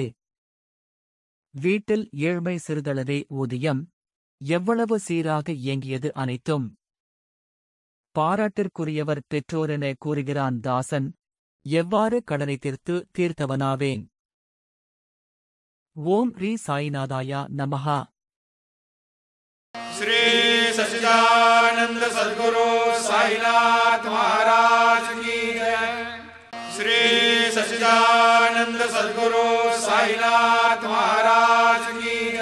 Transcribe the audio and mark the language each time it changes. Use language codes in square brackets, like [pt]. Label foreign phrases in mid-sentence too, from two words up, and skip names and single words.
[ta] வீட்டில் ஏழ்மை சிறிதளவே ஊதியம். எவ்வளவு சீராக இயங்கியது அனைத்தும். பாராட்டிற்குரியவர் பெற்றோரென கூறுகிறான் தாசன். எவ்வாறு கடனை தீர்த்தவனாவேன். [sa] ॐ श्री साईनाथाय नमः. [hi] श्री सच्चिदानंद सद्गुरु साईनाथ महाराज की जय। श्री सच्चिदानंद सद्गुरु साईनाथ महाराज की